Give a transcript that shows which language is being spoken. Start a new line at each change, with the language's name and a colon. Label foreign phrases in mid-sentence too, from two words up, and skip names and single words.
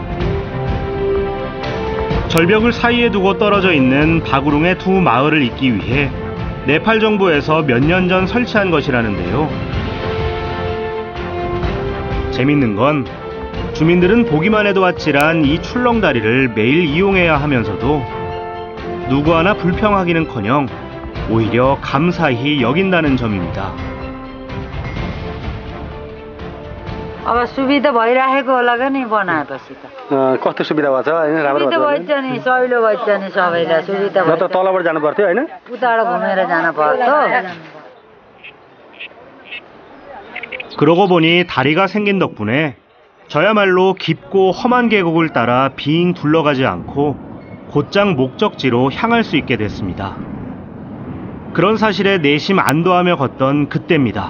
Korean: 절벽을 사이에 두고 떨어져 있는 바구룽의 두 마을을 잇기 위해 네팔 정부에서 몇 년 전 설치한 것이라는데요. 재밌는 건 주민들은 보기만 해도 아찔한 이 출렁다리를 매일 이용해야 하면서도 누구 하나 불평하기는커녕 오히려 감사히 여긴다는 점입니다.
Nepali: अब सुविधा भइराखेको होला नि बनाएपछि त कस्तो सुविधा भएको छ हैन राम्रो सुविधा भएछ नि सजिलो भएछ नि सबैलाई सुविधा भयो त तलबाट जानु पर्थ्यो हैन उताबाट घुमेर जान पर्छ
Korean: 그러고 보니 다리가 생긴 덕분에 저야말로 깊고 험한 계곡을 따라 빙 둘러가지 않고 곧장 목적지로 향할 수 있게 됐습니다. 그런 사실에 내심 안도하며 걷던 그때입니다.